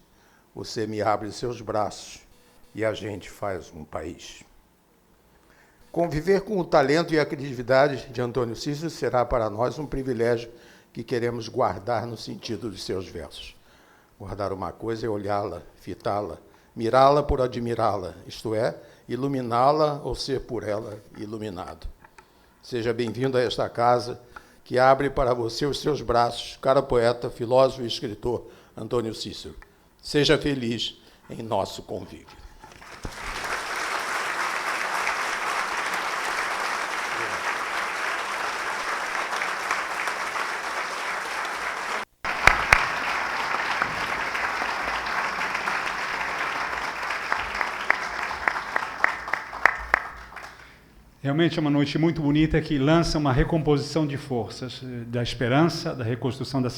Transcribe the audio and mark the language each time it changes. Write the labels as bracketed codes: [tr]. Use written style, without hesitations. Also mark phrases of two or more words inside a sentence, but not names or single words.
[pt] Você me abre seus braços e a gente faz um país. Conviver com o talento e a criatividade de Antônio Cícero será para nós um privilégio que queremos guardar no sentido de seus versos. Guardar uma coisa é olhá-la, fitá-la, mirá-la por admirá-la, isto é, iluminá-la ou ser por ela iluminado. Seja bem-vindo a esta casa que abre para você os seus braços, cara poeta, filósofo e escritor Antônio Cícero. Seja feliz em nosso convívio. Realmente é uma noite muito bonita que lança uma recomposição de forças, da esperança, da reconstrução da